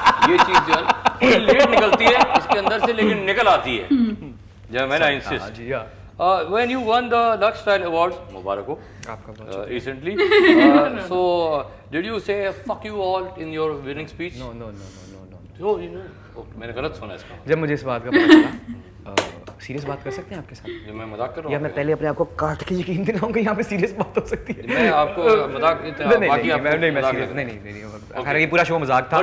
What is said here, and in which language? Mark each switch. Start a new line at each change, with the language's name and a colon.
Hindi: ये चीज जो है ना, बड़ी लेट निकलती है इसके अंदर से, लेकिन निकल आती है जब मैंने इंसिस्ट। जी हाँ,
English: When you won the Lux Style Awards,
Hindi: मुबारक हो, आपका बहुत
English: recently, so did you say fuck you all in your winning speech? no. No, you know, okay,
Hindi: मैंने गलत सुना इसका, जब मुझे इस बात का पता चला, सीरियस बात कर सकते हैं आपके साथ, जब मैं मजाक कर रहा या हूँ मैं पहले अपने आप को काट के यकीन दिलाऊं कि यहाँ पे सीरियस बात हो सकती है। मैं आपको मजाक बाकी आपको मजाक लग रहा है। नहीं, खैर ये पूरा शो मजाक था।